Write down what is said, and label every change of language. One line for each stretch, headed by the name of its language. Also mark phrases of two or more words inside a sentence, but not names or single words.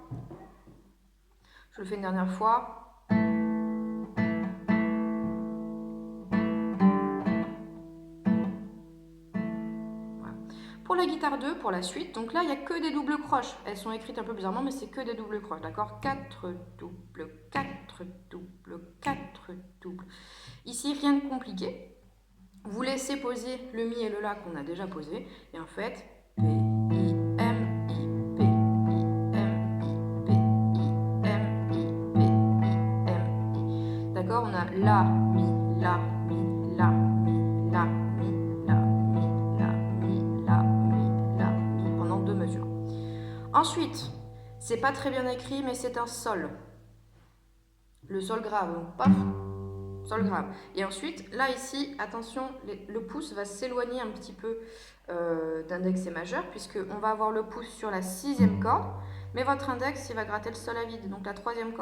French: Je le fais une dernière fois. Pour la guitare 2, pour la suite, donc là, il n'y a que des doubles croches. Elles sont écrites un peu bizarrement, mais c'est que des doubles croches, d'accord? 4 doubles, 4 doubles, 4 doubles. Ici, rien de compliqué. Vous laissez poser le Mi et le La qu'on a déjà posé. Et en fait, P, I, M, I, P, I, M, I, P, I, M, I, P, I, M, I. D'accord? On a La, Mi, La, Mi, La, Mi, La, Mi, La, Mi, La, Mi, La, Mi, La, Mi pendant deux mesures. Ensuite, c'est pas très bien écrit, mais c'est un Sol. Le Sol grave, donc paf, Sol grave. Et ensuite, là ici, attention, le pouce va s'éloigner un petit peu d'index et majeur, puisqu'on va avoir le pouce sur la sixième corde, mais votre index, il va gratter le Sol à vide, donc la troisième corde.